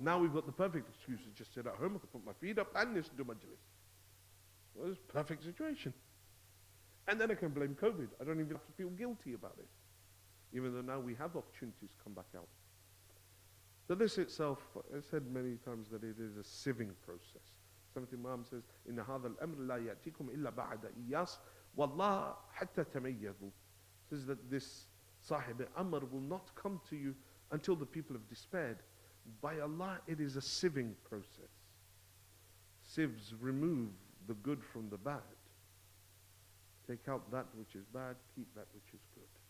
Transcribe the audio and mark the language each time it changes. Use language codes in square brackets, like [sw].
[en] Now we've got the perfect excuse to just sit at home. I can put my feet up and listen to majlis. Well, it's a perfect situation. And then I can blame COVID. I don't even have to feel guilty about it. Even though now we have opportunities to come back out. So this itself, I said many times that it is a sieving process. Something Imam says, [ar] إِنَّ هَذَا الْأَمْرِ لَا يَأْتِكُمْ إِلَّا بَعْدَ إِيَّاسِ وَاللَّهَ حَتَّى تَمَيَّذُوا. [en] Says that this Sahib Amr will not come to you until the people have despaired. By Allah, it is a sieving process. Sieves remove the good from the bad. Take out that which is bad, keep that which is good.